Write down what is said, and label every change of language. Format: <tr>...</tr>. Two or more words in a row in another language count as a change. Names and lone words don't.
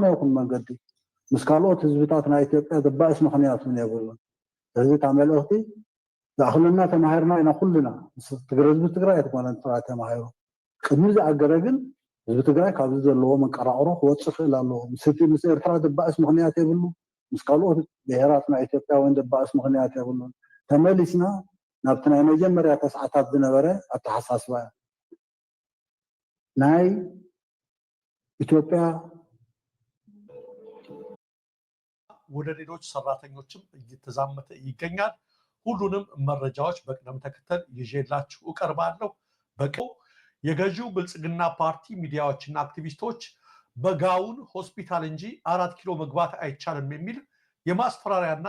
<ti>ይኹን መንገዲ ምስ ካልኦት ህዝብታት ናይ ኢትዮጵያ ዘባእስ ምክንያት ምን የብሉን ህዝቢ ታመልእኽቲ ዝኣኽለና ተማሂርና ኢና ኩልና ህዝቢ ትግራይ ኣይትኮነን ጥራይ ተማሂሩ ቅድሚ ዝኣገረ ግን ህዝቢ ትግራይ ካብዚ ዘለዎ መንቀራቅሮ ክወፅእ ይኽእል ኣለዎ ምስ ኤርትራ ዘባእስ ምክንያት የብሉ ምስ ካልኦት ብሄራት ናይ ኢትዮጵያ ወይ ዘባእስ ምክንያት የብሉን ተመሊስና ናብቲ ናይ መጀመርያ ተስዓታት ዝነበረ ኣተሓሳስባ ናይ ኢትዮጵያ</ti> <am>ወደ ሌሎች ሰራተኞችም እየተዛመተ ይገኛል። ሁሉንም መረጃዎች በቅደም ተከተል ይዤላችሁ እቀርባለሁ። በቀው የገዢው ብልጽግና ፓርቲ ሚዲያዎችና አክቲቪስቶች በጋውን ሆስፒታል እንጂ 4 ኪሎ መግባት አይቻልም የሚል የማስፈራሪያና</am>